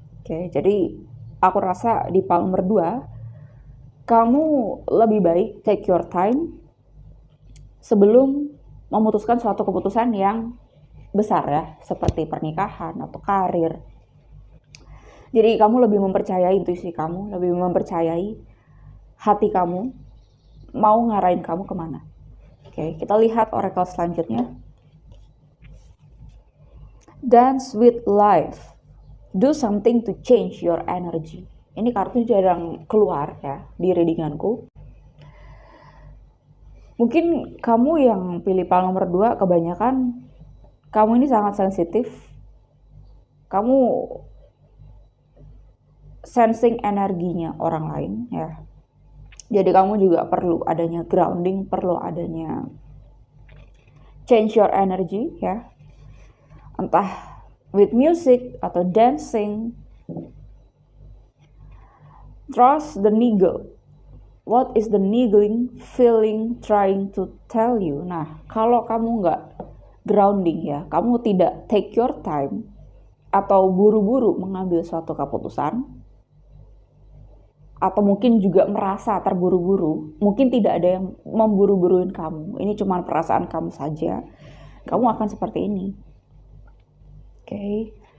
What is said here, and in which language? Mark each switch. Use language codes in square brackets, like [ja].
[id] Oke, jadi aku rasa di file nomor 2 kamu lebih baik [en] take your time [id] sebelum memutuskan suatu keputusan yang besar ya, seperti pernikahan atau karir. Jadi kamu lebih mempercayai intuisi kamu, lebih mempercayai hati kamu mau ngarahin kamu kemana. Oke, kita lihat oracle selanjutnya. [en] Dance with life. Do something to change your energy. [id] Ini kartu jarang keluar ya di readinganku. Mungkin kamu yang pilih file nomor 2 kebanyakan kamu ini sangat sensitif. Kamu sensing energinya orang lain ya. Jadi kamu juga perlu adanya grounding, perlu adanya [en] change your energy [id] ya. Entah [en] with music [id] atau dancing. [en] Trust the niggle. What is the niggling feeling trying to tell you? [id] Nah, kalau kamu nggak grounding ya, kamu tidak [en] take your time [id] atau buru-buru mengambil suatu keputusan, atau mungkin juga merasa terburu-buru, mungkin tidak ada yang memburu-buruin kamu, ini cuma perasaan kamu saja, kamu akan seperti ini. Oke.